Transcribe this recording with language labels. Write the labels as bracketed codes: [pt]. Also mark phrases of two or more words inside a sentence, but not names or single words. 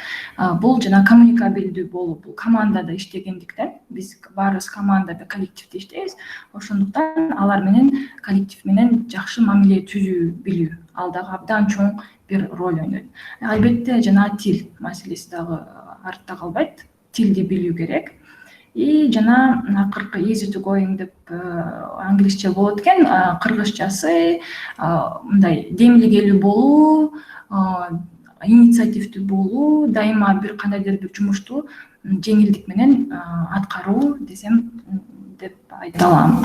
[ky] Бул жана коммуникабелдүү болуу, бул командада иштегендиктен, биз баарыбыз командада, коллективде иштейбиз. Ошондуктан алар менен, коллектив менен жакшы мамиле түзүү билүү, ал дагы абдан чоң бир роль ойнойт. Албетте жана тил маселеси дагы артта калбайт. Тилди билүү керек. И жана акыркы [en] easy to going [ky] деп англисче болот экен, кыргызчасы мындай демилгелүү болуу, инициативдүү болуу, дайыма бир кандайдыр бир жумушту жеңилдик менен аткаруу десем деп айта алам.